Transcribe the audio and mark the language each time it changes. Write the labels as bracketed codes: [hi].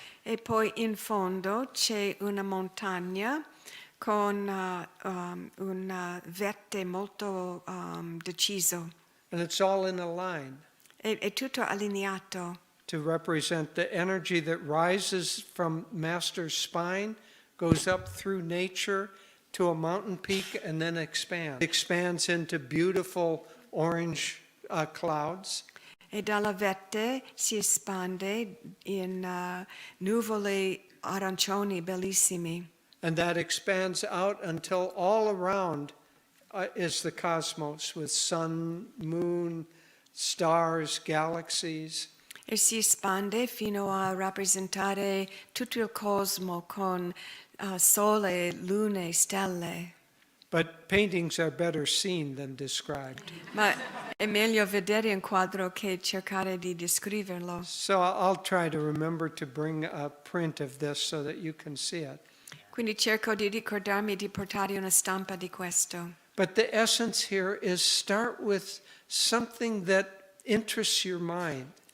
[it] E poi in fondo c'è una montagna con un vette molto deciso. [en] And it's all in a line [it] È tutto allineato [en] to represent the energy that rises from Master's spine, goes up through nature to a mountain peak, and then expands. Expands into beautiful orange clouds. [it] e dalla vette si espande in nuvole arancioni bellissimi. [en] And that expands out until all around is the cosmos with sun, moon, stars, galaxies. [it] E si espande fino a rappresentare tutto il cosmo con sole, lune, stelle. [en] But paintings are better seen than described. [it] Ma è meglio vedere un quadro che cercare di descriverlo. [en] So I'll try to remember to bring a print of this so that you can see it. [it] Quindi cerco di ricordarmi di portare una stampa di questo. [en] But the essence here is start with something that interests your mind.